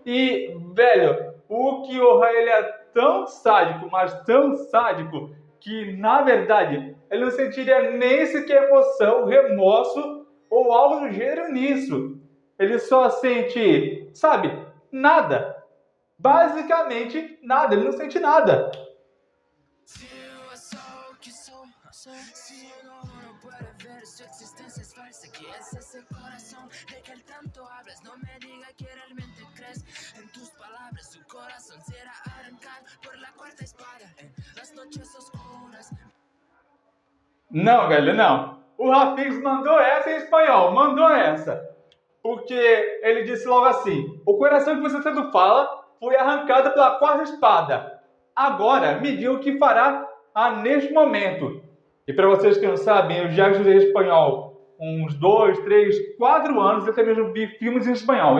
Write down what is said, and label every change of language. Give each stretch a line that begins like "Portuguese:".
Portuguese: E, velho, o Kyoha ele é tão sádico, mas tão sádico, que na verdade ele não sentiria nem sequer emoção, remorso ou algo do gênero nisso. ele só sente, sabe, nada. Basicamente nada, ele não sente nada.
Spanish: Si yo soy que soy, si uno no puede ver su existencia es falsa, que es ese corazón de que el tanto hablas, no me diga que realmente crees en tus palabras, su corazón será arrancado por la cuarta espada en las noches oscuras.
Portuguese: Não, velho, não. O Rafix mandou essa em espanhol, mandou essa. Porque ele disse logo assim: o coração que você tanto fala foi arrancado pela quarta espada. Agora, me diga o que fará neste momento. E para vocês que não sabem, eu já estudei espanhol uns 2, 3, 4 anos, eu até mesmo vi filmes em espanhol.